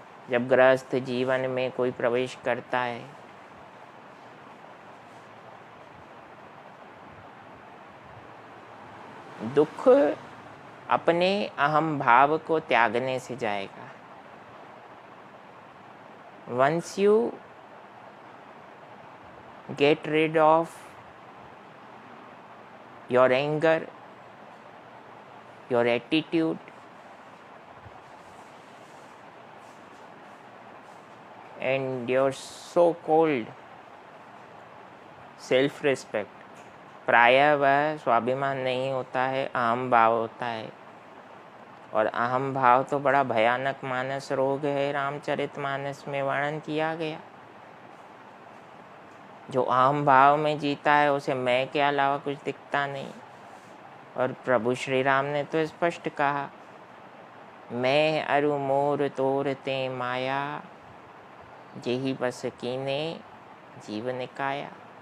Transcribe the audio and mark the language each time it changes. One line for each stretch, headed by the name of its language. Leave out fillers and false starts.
Hindi: जब गृहस्थ जीवन में कोई प्रवेश करता है दुख अपने अहम भाव को त्यागने से जाएगा।
English: Once you get rid of your anger, your attitude, and your so-called self-respect,
Hindi: प्रायः वह स्वाभिमान नहीं होता है, अहम भाव होता है। और अहम भाव तो बड़ा भयानक मानस रोग है, रामचरितमानस में वर्णन किया गया। जो अहम भाव में जीता है उसे मैं के अलावा कुछ दिखता नहीं। और प्रभु श्री राम ने तो स्पष्ट कहा, मैं अरु मोर तोरते माया, जेहि बस कीने जीवन काया।